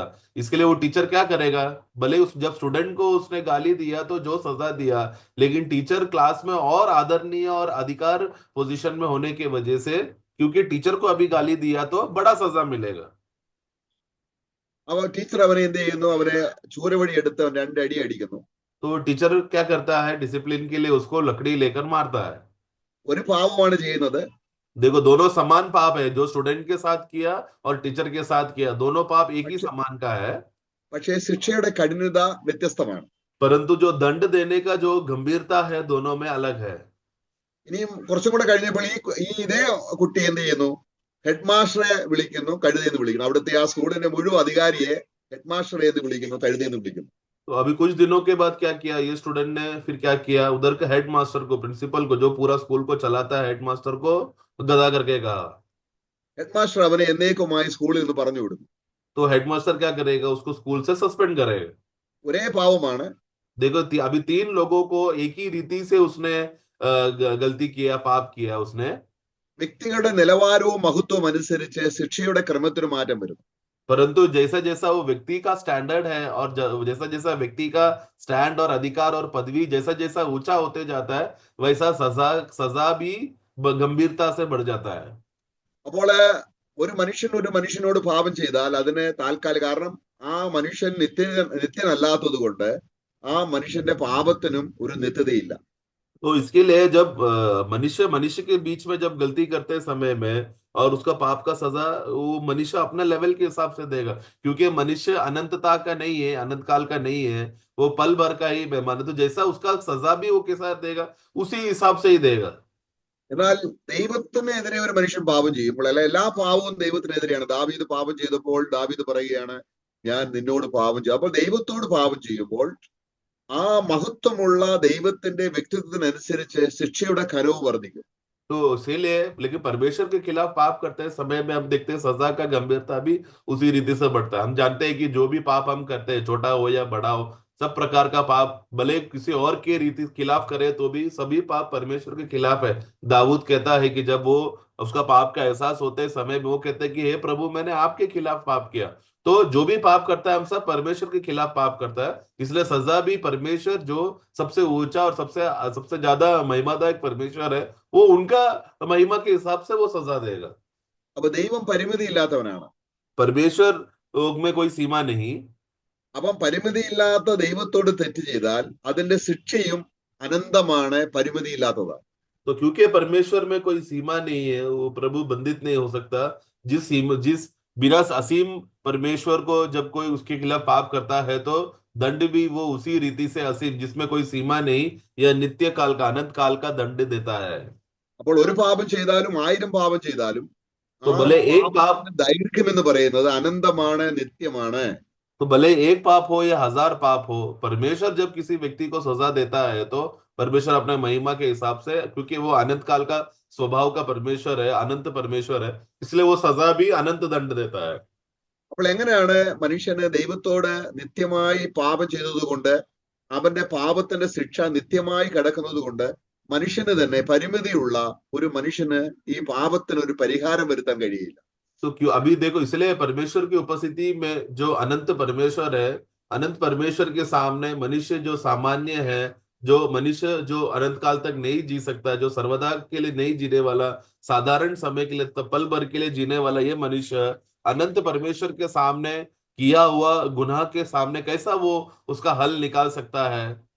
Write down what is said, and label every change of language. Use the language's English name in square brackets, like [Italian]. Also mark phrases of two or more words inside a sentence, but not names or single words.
[Hindi] इसके लिए वो टीचर क्या करेगा? भले उस जब स्टूडेंट को उसने गाली दिया तो जो सजा दिया, लेकिन टीचर क्लास में और आदरणीय और अधिकार पोजीशन में होने की वजह से, क्योंकि टीचर को अभी गाली दिया तो बड़ा सजा मिलेगा। [Malayalam] അവ ടീച്ചർ അവനെ എന്ത് ചെയ്യുന്നു? അവനെ ചൂരവടി എടുത്ത് അവൻ രണ്ടടി അടിക്കുന്നു. [Hindi] तो टीचर क्या करता है? डिसिप्लिन के लिए उसको लकड़ी लेकर मारता है। [Malayalam] ഒരു പാവമാണ് ചെയ്യുന്നത്. [Hindi] देखो दोनों समान पाप है, जो स्टूडेंट के साथ किया और टीचर के साथ किया, दोनों पाप एक ही [Malayalam] പക്ഷെ [Hindi] समान का है। [Malayalam] പക്ഷേ ശിക്ഷയുടെ കഠിനത വ്യത്യസ്തമാണ്. [Hindi] परंतु जो दंड देने का जो गंभीरता है दोनों में अलग है। [Malayalam] ഇനിയും കുറച്ചും കൂടെ കഴിഞ്ഞപ്പോൾ ഈ ഇതേ കുട്ടി എന്ത് ചെയ്യുന്നു? ഹെഡ് മാസ്റ്ററെ വിളിക്കുന്നു, കഴുതയെന്ന് വിളിക്കുന്നു. അവിടുത്തെ ആ സ്കൂളിന്റെ മുഴുവൻ അധികാരിയെ ഹെഡ് മാസ്റ്ററെ എന്ന് വിളിക്കുന്നു, കഴുതയെന്ന് വിളിക്കുന്നു. [Hindi] तो अभी कुछ दिनों के बाद क्या किया ये स्टूडेंट ने? फिर क्या किया, उधर के हेड मास्टर को, प्रिंसिपल को, जो पूरा स्कूल को चलाता है, हेड मास्टर को गधा करके कहा। [Malayalam] ഹെഡ് മാസ്റ്റർ അവനെ എന്നേക്കുമായി സ്കൂളിൽ നിന്ന് പറഞ്ഞു വിടുന്നു. [Hindi] तो हेड मास्टर क्या करेगा? उसको स्कूल से सस्पेंड करेगा। [Malayalam] ഒരേ പാവമാണ്. [Hindi] देखो अभी तीन लोगों को एक ही रीति से उसने गलती किया, पाप किया उसने। [Malayalam] വ്യക്തികളുടെ നിലവാരവും മഹത്വവും അനുസരിച്ച് ശിക്ഷയുടെ ക്രമത്തിന് മാറ്റം വരും. [Hindi] परंतु जैसा जैसा वो व्यक्ति का स्टैंडर्ड है और जैसा जैसा व्यक्ति का स्टैंड और अधिकार और पदवी जैसा जैसा ऊंचा होते जाता है, वैसा सजा सजा भी गंभीरता से बढ़ जाता है। [Malayalam] അപ്പോൾ ഒരു മനുഷ്യൻ ഒരു മനുഷ്യനോട് പാപം ചെയ്താൽ അതിന് താൽക്കാലിക, കാരണം ആ മനുഷ്യൻ നിത്യനല്ലാത്തത് കൊണ്ട് ആ മനുഷ്യന്റെ പാപത്തിനും ഒരു നിത്യതയില്ല. [Hindi] तो इसके लिए जब मनुष्य मनुष्य के बीच में जब गलती करते समय में और उसका पाप का सजा वो मनुष्य अपने लेवल के हिसाब से देगा, क्योंकि मनुष्य अनंतता का नहीं है, अनंत काल का नहीं है, वो पल भर का ही मेहमान है। तो जैसा उसका सजा भी वो कैसा देगा, उसी हिसाब से ही देगा। [Malayalam] എന്നാൽ ദൈവത്തിനെതിരെ ഒരു മനുഷ്യൻ പാപം ചെയ്യുമ്പോൾ, അല്ല, എല്ലാ പാവവും ദൈവത്തിനെതിരെയാണ്. ദാവീദ് പാപം ചെയ്തപ്പോൾ ദാവീദ് പറയുകയാണ്, ഞാൻ നിന്നോട് പാപം ചെയ്തു. അപ്പോൾ ദൈവത്തോട് പാപം ചെയ്യുമ്പോൾ ആ മഹത്വമുള്ള ദൈവത്തിന്റെ വ്യക്തിത്വത്തിനനുസരിച്ച് ശിക്ഷയുടെ കനവും വർദ്ധിക്കും. [Hindi] तो इसीलिए लेकिन परमेश्वर के खिलाफ पाप करते हैं समय में हम देखते हैं सजा का गंभीरता भी उसी रीति से बढ़ता है। हम जानते हैं कि जो भी पाप हम करते हैं, छोटा हो या बड़ा हो, सब प्रकार का पाप भले किसी और के रीति खिलाफ करे तो भी सभी पाप परमेश्वर के खिलाफ है। दाऊद कहता है कि जब वो उसका पाप का एहसास होते समय में वो कहते हैं कि हे प्रभु, मैंने आपके खिलाफ पाप किया। तो जो भी पाप करता है हम सब परमेश्वर के खिलाफ पाप करता है, इसलिए सजा भी परमेश्वर जो सबसे ऊंचा और सबसे सबसे ज्यादा महिमादायक परमेश्वर है, वो उनका महिमा के हिसाब से वो सजा देगा। [Malayalam] അപ്പൊ ദൈവം പരിമിതി ഇല്ലാത്തവനാണ്. [Hindi] परमेश्वर में कोई सीमा नहीं। [Malayalam] അപ്പം പരിമിതിയില്ലാത്ത ദൈവത്തോട് തെറ്റ് ചെയ്താൽ അതിന്റെ ശിക്ഷയും അനന്തമാണ്, പരിമിതിയില്ലാത്തതാണ്. [Hindi] तो क्योंकि परमेश्वर में कोई सीमा नहीं है, वो प्रभु बंधित नहीं हो सकता। जिस बिना असीम परमेश्वर को जब कोई उसके खिलाफ पाप करता है तो दंड भी वो उसी रीति से असीम, जिसमें कोई सीमा नहीं, या नित्य काल का, अनंत काल का दंड देता है। [Malayalam] അപ്പോൾ ഒരു പാപം ചെയ്താലും 1000 പാപം ചെയ്താലും [Hindi] तो [Malayalam] ആ [Hindi] भले एक पाप [Malayalam] പാപത്തിന്റെ ദൈർഘ്യം എന്ന് പറയുന്നത് അനന്തമാണ്, നിത്യമാണ്. [Hindi] तो भले एक पाप हो या 1000 पाप हो, परमेश्वर जब किसी व्यक्ति को सजा देता है तो परमेश्वर अपने महिमा के हिसाब से, क्योंकि वो अनंत काल का स्वभाव का परमेश्वर है, अनंत परमेश्वर है, इसलिए वो सजा भी अनंत दंड देता है। [Malayalam] അപ്പോൾ എങ്ങനെയാണ് മനുഷ്യന് ദൈവത്തോട് നിത്യമായി പാപം ചെയ്തത് കൊണ്ട് അവന്റെ പാപത്തിന്റെ ശിക്ഷ നിത്യമായി കിടക്കുന്നത് കൊണ്ട് മനുഷ്യന് തന്നെ, പരിമിതിയുള്ള ഒരു മനുഷ്യന് ഈ പാപത്തിന് ഒരു പരിഹാരം വരുത്താൻ കഴിയില്ല. [Hindi] तो क्यों अभी देखो, इसलिए परमेश्वर की उपस्थिति में जो अनंत परमेश्वर है, अनंत परमेश्वर के सामने मनुष्य जो सामान्य है, जो मनुष्य जो अनंत काल तक नहीं जी सकता, जो सर्वदा के लिए नहीं जीने वाला, साधारण समय के लिए, पल भर के लिए जीने वाला ये मनुष्य अनंत परमेश्वर के सामने किया हुआ गुनाह के सामने कैसा वो उसका हल निकाल सकता है?